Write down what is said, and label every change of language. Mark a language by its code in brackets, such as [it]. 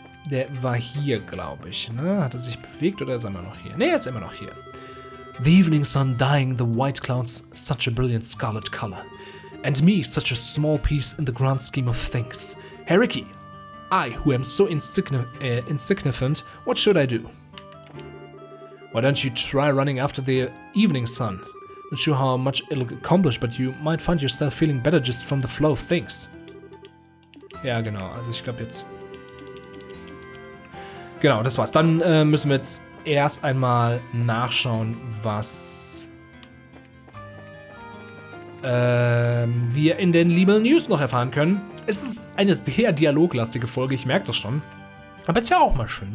[de] Der war hier, glaube ich, ne? Hat er sich bewegt oder ist er immer noch hier? Ne, er ist immer noch hier. [en] The evening sun dyeing the white clouds such a brilliant scarlet color. And me such a small piece in the grand scheme of things. Hey Ricky, I, who am so insignificant, what should I do? Why don't you try running after the evening sun? Not sure how much it'll accomplish, but you might find yourself feeling better just from the flow of things. [de] Ja, genau, also ich glaube jetzt... Genau, das war's. Dann müssen wir jetzt erst einmal nachschauen, was wir in den Libel News noch erfahren können. Es ist eine sehr dialoglastige Folge, ich merke das schon. Aber ist ja auch mal schön.